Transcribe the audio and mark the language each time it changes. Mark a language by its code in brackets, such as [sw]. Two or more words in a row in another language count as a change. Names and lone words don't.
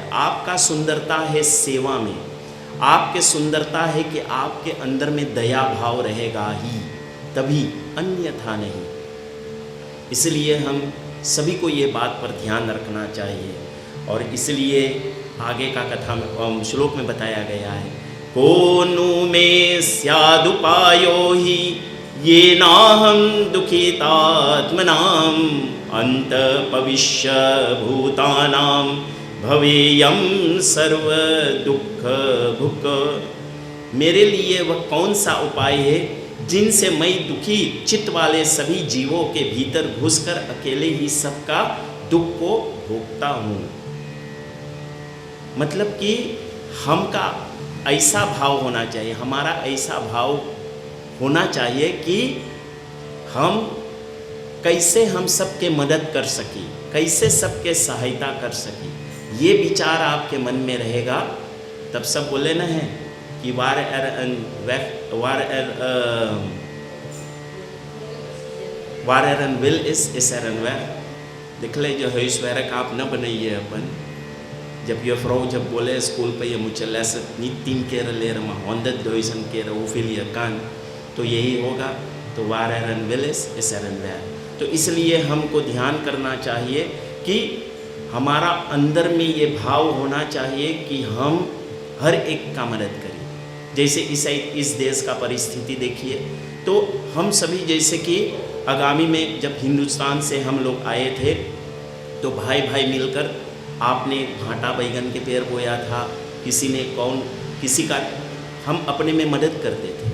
[hi] आपका सुंदरता है सेवा में, आपके सुंदरता है कि आपके अंदर में दया भाव रहेगा ही, तभी, अन्यथा नहीं। इसलिए हम सभी को ये बात पर ध्यान रखना चाहिए। और इसलिए आगे का कथा में श्लोक में बताया गया है, [sa] कोनु में स्यादुपायो ही ये नाहम दुखितात्मनाम अंत भविष्य भूतानाम भवेयम सर्व दुख भुक। [hi] मेरे लिए वह कौन सा उपाय है जिनसे मैं दुखी चित्त वाले सभी जीवों के भीतर घुसकर अकेले ही सबका दुख को भोगता हूँ। मतलब कि हमका ऐसा भाव होना चाहिए, हमारा ऐसा भाव होना चाहिए कि हम कैसे हम सबके मदद कर सकें, कैसे सबके सहायता कर सकें। ये विचार आपके मन में रहेगा तब सब बोले ना है कि [nl] waar er een wil is er een weg। [hi] देख ले, जो huiswerk आप न बनाइए अपन। जब ये vrouw जब बोले स्कूल पे ये मुझे लेसन नहीं [nl] 3 keer leren maar 100.000 keer hoeveel je kan, [hi] तो यही होगा। [nl] तो waar er een wil is er een weg। [hi] तो इसलिए हमको ध्यान करना चाहिए कि हमारा अंदर में ये भाव होना चाहिए कि हम हर एक का मदद करिए। जैसे इस देश का परिस्थिति देखिए, तो हम सभी जैसे कि आगामी में जब हिंदुस्तान से हम लोग आए थे तो भाई भाई मिलकर आपने भाटा बैगन के पेड़ बोया था, किसी ने किसी का हम अपने में मदद करते थे।